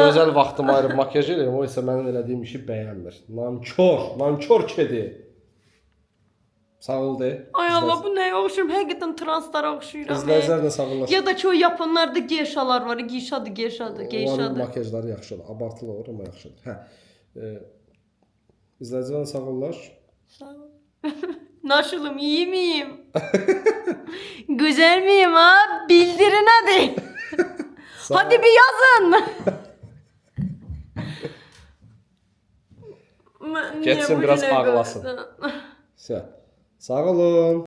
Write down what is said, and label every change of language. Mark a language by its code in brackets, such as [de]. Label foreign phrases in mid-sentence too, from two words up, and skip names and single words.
[az] gözəl vaxtımı ayırıb makyaj edirəm, o isə mənim elədiyim işi bəyənmir. Nankor kedi. Sağ ol de. Ay Allah, bu nəyə oxşuyum? Həqiqətən translara oxşuyuram. İzləyicilərlə sağollaşın. [tr] Ya da ki o yapanlarda geyşalar var. Geyşadır. [az] Onların makyajları yaxşıdır. Abartılı olur amma yaxşıdır. Hə. İzləyicilərlə sağolaş. [tr] Sağ ol. Nasılım? İyi miyim? Güzel miyim ha? Bildirin hadi. Hadi bir yazın. Geçsin biraz ağlasın. [az] Sağ olun.